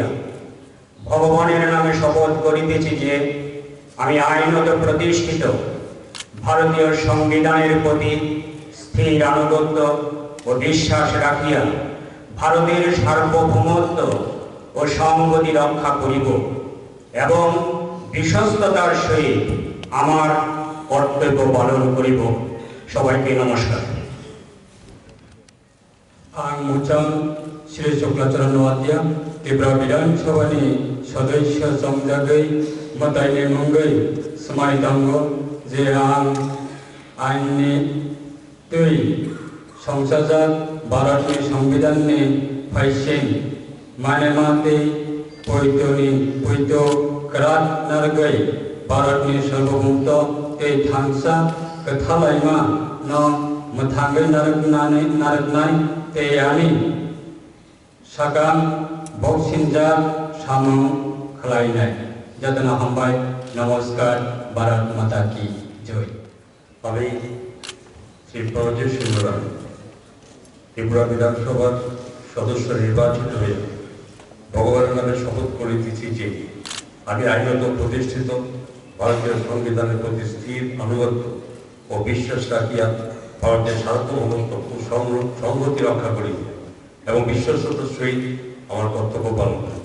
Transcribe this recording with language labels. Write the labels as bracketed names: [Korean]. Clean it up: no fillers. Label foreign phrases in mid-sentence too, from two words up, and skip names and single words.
[Bangla] ভগবানের নামে শপথ করিতেছি যে আমি আইনত প্রতিষ্ঠিত ভারতীয় সংবিধানের প্রতি স্থির আনুগত্য ও বিশ্বাস রাখিয়া ভারতের সার্বভৌমত্ব ও সংহতি রক্ষা করিব এবং বিশ্বস্ততার সহিত আমার কর্তব্য পালন করিব। সবাইকে নমস্কার। [Kok Borok] आं मुचां श्री शुक्लाचरण वाद्य त्रिपुरा विधानसभानि सदस्य समजागै मतायनि मुंगै समायतांगो जे आं आइननि तै संसाजात भारतनि संविधाननि फाइसिं मानेमाते पैतो क्रात नारगै भारतनि सार्वभौमत्व तै थांसा कथालायमा न मथांगै नारगनाय तेयानि सागाम बक्सिंजा सामु खलायनाय जतना हामबाय। [Hindi] नमस्कार। भारत माता की जय। [Bangla] আমি শ্রী প্রণজিৎ সিংহ রায় ত্রিপুরা বিধানসভার সদস্য নির্বাচিত হয়ে ভগবানের নামে শপথ করিতেছি যে আমি আইনত প্রতিষ্ঠিত ভারতীয় সংবিধানের প্রতি স্থির আনুগত্য ও বিশ্বাস রাখিয়া ভারতের সার্বভৌমত্ব ও সংহতি রক্ষা করিব এবং বিশ্বস্ততার সহিত আমার কর্তব্য পালন করিব।